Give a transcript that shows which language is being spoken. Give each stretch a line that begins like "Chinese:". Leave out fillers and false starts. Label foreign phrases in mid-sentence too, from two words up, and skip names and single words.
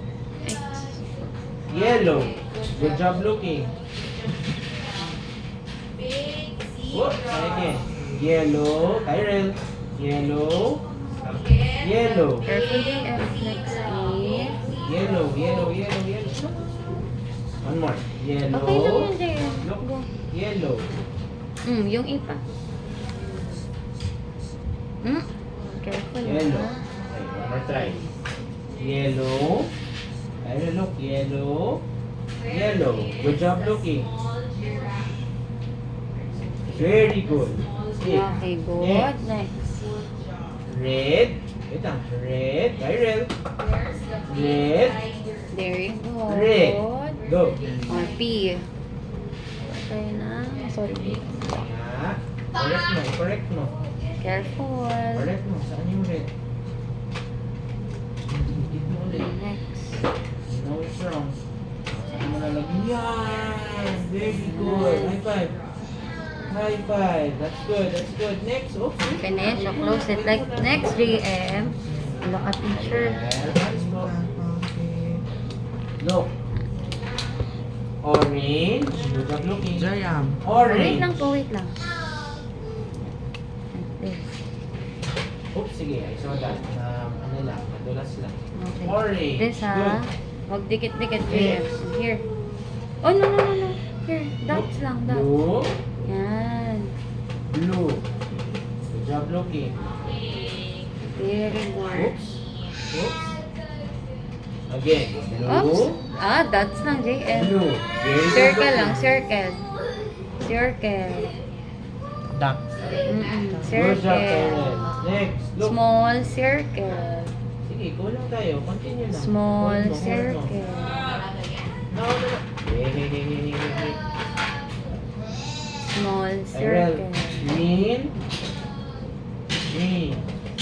English: Yellow. Good job looking. Whoop. Try again. Yellow. Tyrell. Yellow. Yellow. Careful, JM. Next is... Yellow. Yellow. Yellow. Yellow. One more. Yellow.
Filipino: Okay lang yun, JM.
English: Look. Go. Yellow.
Filipino: Yung ipa.
English: Careful. Yellow. ha? Okay, one more try. Yellow. Tyrell, look. Yellow. Yellow. Good job looking. Very good. Okay, good. Next. Red. Wait lang. Red. Tyrell. Red. There you go. Red. Good. Go.
Filipino: Or P. Tayo na.
English: Sorry. Yeah. Correct mo. Correct mo. Careful.
Filipino: Correct mo. Saan yung red? Dito mo ulit.
English: Next. You know it's wrong.
Filipino: Saan mo nalagyan? Yan.
English: Very good. High five. High five. That's good. That's good. Next. Okay. Finish. So close it like next JM. Look at teacher. Let's go. Look. Orange. Good job looking. Jayam. Orange.
Filipino: Wait lang po, wait lang.
English: Like this. Oops, sige. I saw that.
Filipino: Ano lang. Madulas lang.
English: Okay. Orange. This ha. Good.
Filipino: Huwag dikit-dikit JM.
English: Here. Oh, no, no, no, no. Here. Dots lang, dots. Blue.
Filipino: Yan.
English: Blue. Good job looking. Very good. Oops. Oops. Again. Blue. Oops. Ah, dots lang JM. Blue. Very good Circle looking. lang, circle. Circle. Duck. Good job, Circle. Karen. Next. Look. Small circle.
Filipino: Sige, kulang tayo. Continue lang.
English: Small
Filipino: Hold mo, hold mo.
English: circle. No, no, no. Hey. Small Tyrell. circle. Green. Green.